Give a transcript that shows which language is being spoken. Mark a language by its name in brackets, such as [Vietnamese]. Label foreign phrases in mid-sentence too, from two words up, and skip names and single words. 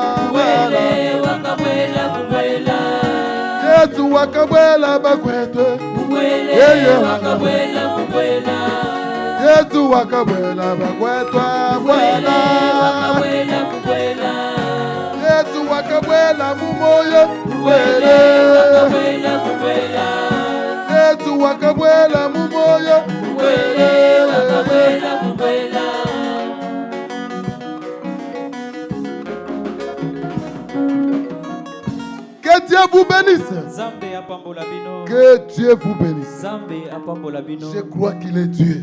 [Luba-Katanga] Yesu wakabwela bakwetwa Yesu wakabwela bakwetwa bwela Yesu wakabwela mumoyo bwele Yesu wakabwela mumoyo [French] Que Dieu vous bénisse. Que Dieu vous bénisse. Je crois qu'il est Dieu.